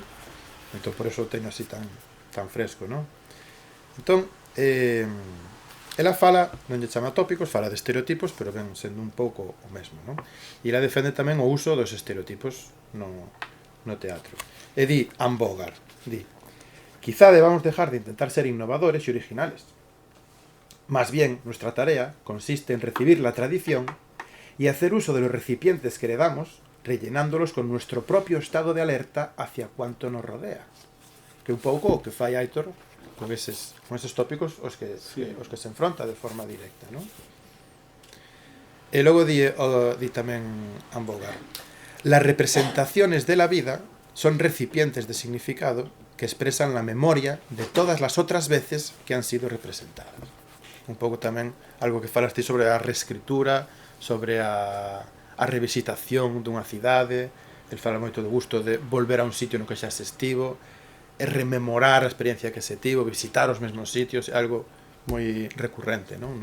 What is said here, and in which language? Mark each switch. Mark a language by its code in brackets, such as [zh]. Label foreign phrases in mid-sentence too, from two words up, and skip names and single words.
[gl] Entón, por eso teño así tan fresco, non? Entón, ela fala, non lle chama tópicos, fala de estereotipos, pero ven sendo un pouco o mesmo, non? E ela defende tamén o uso dos estereotipos no teatro. E di, [es] Anne Bogart, di: quizá debamos dejar de intentar ser innovadores y originales. Más bien, nuestra tarea consiste en recibir la tradición y hacer uso de los recipientes que heredamos, rellenándolos con nuestro propio estado de alerta hacia cuanto nos rodea. [gl] Que un pouco o que fai Aitor con eses tópicos os que se enfronta de forma directa, non? E logo di tamén [es] Anne Bogart: las representaciones de la vida son recipientes de significado que expresan la memoria de todas las otras veces que han sido representadas. [gl] Un pouco tamén algo que falaste sobre a reescritura, sobre a revisitación dunha cidade. El fala moito do gusto de volver a un sitio no que xa se estivo, e rememorar a experiencia que se tivo, visitar os mesmos sitios, é algo moi recurrente, non?